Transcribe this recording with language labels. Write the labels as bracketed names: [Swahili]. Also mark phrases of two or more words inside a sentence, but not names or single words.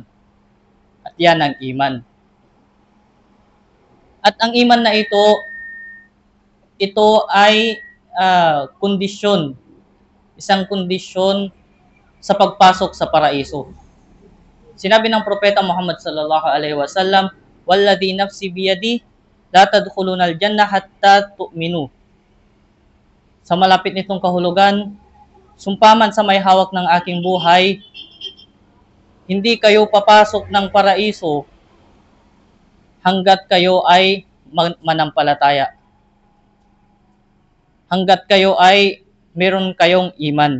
[Filipino] At yan ang iman. At ang iman na ito ay kondisyon, isang kondisyon sa pagpasok sa paraiso. Sinabi ng Propeta Muhammad [Arabic] صلى الله عليه وسلم, "والذي نفسي بيدي لا تدخلون الجنة حتى تؤمنوا." [Filipino] Sa malapit nitong kahulugan, sumpaman sa may hawak ng aking buhay, hindi kayo papasok ng paraiso hanggat kayo ay manampalataya. Hanggat kayo ay meron kayong iman.